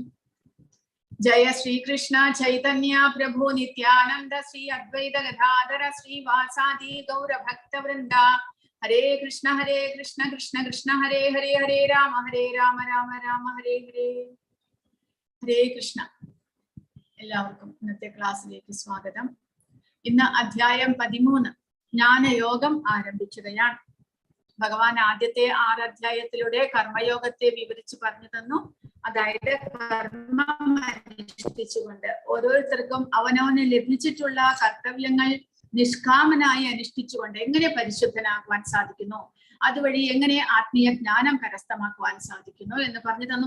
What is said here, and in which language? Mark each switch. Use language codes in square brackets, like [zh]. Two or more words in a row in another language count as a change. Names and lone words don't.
[ml] Jaya Shri Krishna Chaitanya Prabhu Nityananda Shri Advaita Gadadhara Shri Vasadi Gaura Bhakta Vrinda. Hare Krishna Krishna Krishna Hare Hare Hare Rama Rama Rama Hare Hare. Hare Krishna. എല്ലാവർക്കും ഇന്നത്തെ ക്ലാസ്സിലേക്ക് സ്വാഗതം. ഇന്ന് അധ്യായം 13 ജ്ഞാനയോഗം ആരംഭിക്കുകയാണ്. ഭഗവാൻ ആദ്യത്തെ 6 അധ്യായത്തിലൂടെ കർമ്മയോഗത്തെ വിവരിച്ചു പറഞ്ഞു തന്നു. അതായത് കർമ്മം അനുഷ്ഠിച്ചുകൊണ്ട് ഓരോരുത്തർക്കും അവനവന് ലഭിച്ചിട്ടുള്ള കർത്തവ്യങ്ങൾ നിഷ്കാമനായി അനുഷ്ഠിച്ചുകൊണ്ട് എങ്ങനെ പരിശുദ്ധനാകുവാൻ സാധിക്കുന്നു, അതുവഴി എങ്ങനെ ആത്മീയ ജ്ഞാനം കരസ്ഥമാക്കുവാൻ സാധിക്കുന്നു എന്ന് പറഞ്ഞു തന്നു.